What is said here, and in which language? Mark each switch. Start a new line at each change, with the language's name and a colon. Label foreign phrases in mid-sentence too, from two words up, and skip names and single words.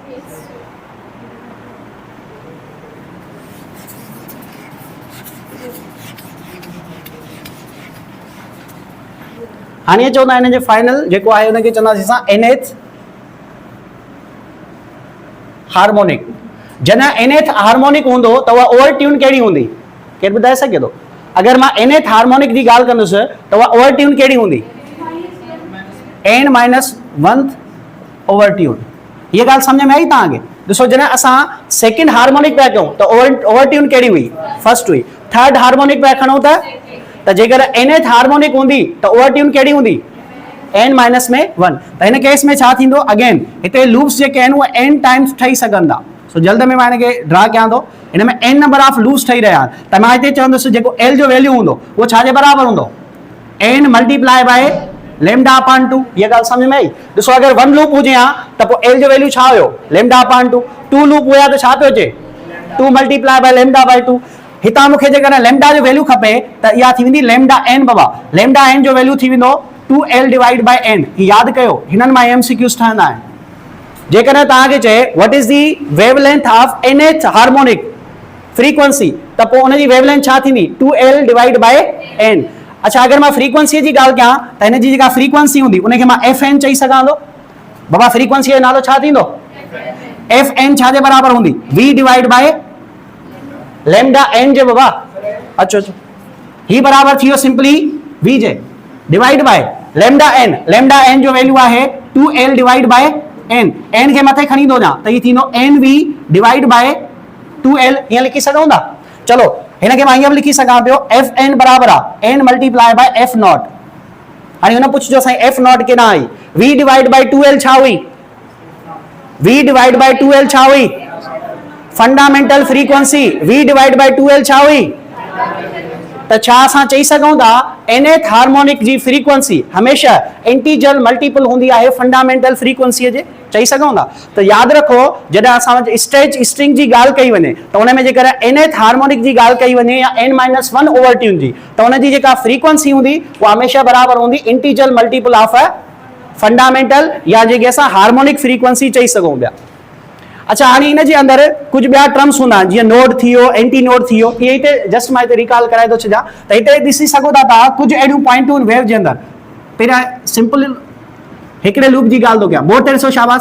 Sindhi: हाणे चवंदा हिन जो फाइनल जेको आहे हुनखे चवंदासीं असां
English: NH harmonic.
Sindhi: जॾहिं
English: NH harmonic
Sindhi: हूंदो त उहा
English: over tune
Sindhi: कहिड़ी हूंदी? केरु ॿुधाए सघे थो? अगर मां
English: nth harmonic
Sindhi: जी गाल कंदुसि तो वह
English: over tune
Sindhi: केड़ी हुंदी
English: n - 1 over tune.
Urdu: یہ گال سمجھ میں آئی تاکے?
Sindhi: ॾिसो जॾहिं असां
English: second harmonic
Sindhi: पिया कयूं त
English: over tune
Sindhi: केड़ी हुई फर्स्ट हुई।
English: third harmonic
Sindhi: पिया खणूं त जेकर
English: nth harmonic
Sindhi: हुंदी त
English: over tune
Sindhi: केड़ी हुंदी
English: n minus
Sindhi: में 1। त हिन केस में छा थींदो अगेन हिते लूप्स जेके आहिनि उहे
English: n times
Sindhi: ठही सघंदा। सो जल्द में मां हिनखे ड्रा कयां थो। हिन में
English: n number of loops
Sindhi: ठही रहिया आहिनि त मां हिते चवंदुसि जेको l जो वैल्यू हूंदो उहो छा जे बराबरि हूंदो
English: n multiply by lambda upon 2.
Urdu: یہ گال سمجھ میں آئی?
Sindhi: ॾिसो अगर 1 लूप हुजे हा त पोइ l जो वैल्यू छा हुयो
English: lambda upon 2.
Sindhi: 2 लूप हुया त छा पियो अचे
English: 2 multiply by lambda by 2.
Sindhi: हितां मूंखे जेकर लैम्डा जो वैल्यू खपे त इहा थी वेंदी
English: lambda n.
Sindhi: बाबा
English: lambda n
Sindhi: जो वैल्यू थी वेंदो
English: 2l divide by n.
Sindhi: याद कयो हिननि मां MCQs ठहंदा आहिनि। जेकर तव्हांखे चए
English: What is the wavelength of nth harmonic frequency
Sindhi: त पोइ उन जी वेवलेंथ छा थींदी
English: 2l divide by n.
Sindhi: अच्छा अगर मां फ्रीक्वेंसी जी गाल कयां त हिन जी जेका फ्रीक्वेंसी हूंदी उनखे मां fn चई सघां थो। बाबा फ्रीक्वेंसी जो नालो छा थींदो fn छा जे बराबरि हूंदी
English: v divide by lambda n
Sindhi: जे। बाबा अचो अचो ही बराबरि थी वियो
English: simply v
Sindhi: जे
English: divide by lambda n. lambda n
Sindhi: जो वैल्यू आहे
English: 2l divide by n.
Sindhi: n खे मथे खणी थो वञा त ही थींदो
English: nv divide by 2l.
Sindhi: हीअं लिखी सघूं था। चलो हिनखे मां हीअं बि लिखी सघां पियो fn बराबरि आहे
English: n multiply by f naught.
Sindhi: हाणे हुन पुछिजो साईं
English: f naught
Sindhi: केॾां आई
English: v divide by 2l
Sindhi: छा हुई
English: v divide by 2l
Sindhi: छा हुई
English: fundamental frequency v divide by 2l
Sindhi: छा हुई। त छा असां चई सघूं था
English: nth harmonic
Sindhi: जी फ्रीक्वेंसी हमेशा
English: integer multiple
Sindhi: हूंदी आहे
English: fundamental frequency
Sindhi: जे। चई सघूं था। त यादि रखो जॾहिं असां
English: stage string
Sindhi: जी ॻाल्हि कई वञे त हुन में जेकर
English: nth harmonic
Sindhi: जी ॻाल्हि कई वञे या
English: n - 1 over tune
Sindhi: जी त हुन जी जेका फ्रीक्वेंसी हूंदी उहा हमेशा बराबरि हूंदी
English: integer multiple of fundamental
Sindhi: या जेके असां
English: harmonic frequency
Sindhi: चई सघूं पिया। अच्छा हाणे इन जे अंदरि कुझु ॿिया टर्म्स हूंदा आहिनि जीअं नोड थी वियो
English: anti node
Sindhi: थी वियो। इहे हिते जस्ट मां हिते रिकॉल कराए थो छॾियां त हिते ॾिसी सघो था तव्हां कुझु अहिड़ियूं पॉइंटूं आहिनि वेव जे अंदरि। पहिरियां सिंपल हिकिड़े लूप जी ॻाल्हि थो कयां बोट 300 शाबाश।